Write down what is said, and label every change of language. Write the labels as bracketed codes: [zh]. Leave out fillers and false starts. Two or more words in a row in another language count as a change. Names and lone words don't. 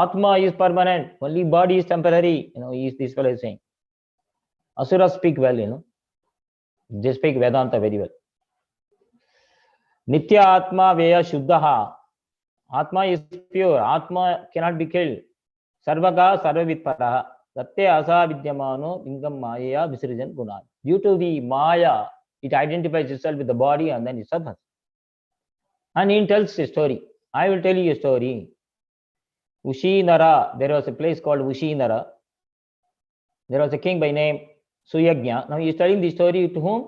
[en] Atma is permanent. Only body is temporary. This fellow is saying. Asuras speak well, They speak Vedanta very well. [sa] Nitya Atma Vyaya Shuddha. [en] Atma is pure. Atma cannot be killed. [sa] Sarvaka Sarvavitparaha. Satya Asa Vidyamano Ingam Maya Visrijan Gunan. [en] Due to the Maya, it identifies itself with the body and then it suffers. And he tells a story. I will tell you a story. Ushinara, there was a place called Ushinara. There was a king by name Suyagnya. Now he is telling the story to whom?